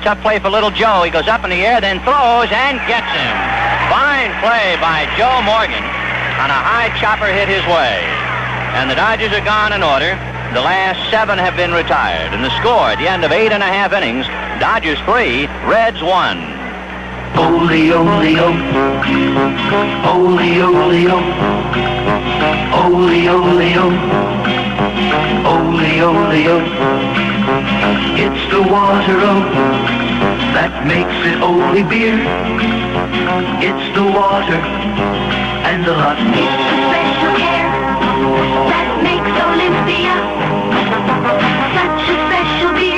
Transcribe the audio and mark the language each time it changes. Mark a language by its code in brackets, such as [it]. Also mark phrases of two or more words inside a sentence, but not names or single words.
[en] Tough play for little Joe. He goes up in the air, then throws and gets him. Fine play by Joe Morgan on a high chopper hit his way. And the Dodgers are gone in order. The last 7 have been retired. And the score at the end of 8.5 innings, Dodgers 3, Reds 1. Ole-o-le-o, ole-o-le-o, ole-o-le-o, ole-o-le-o. It's the water-o that makes it Ole beer. It's the water and the lot. It's the special care that makes Olympia such a special beer.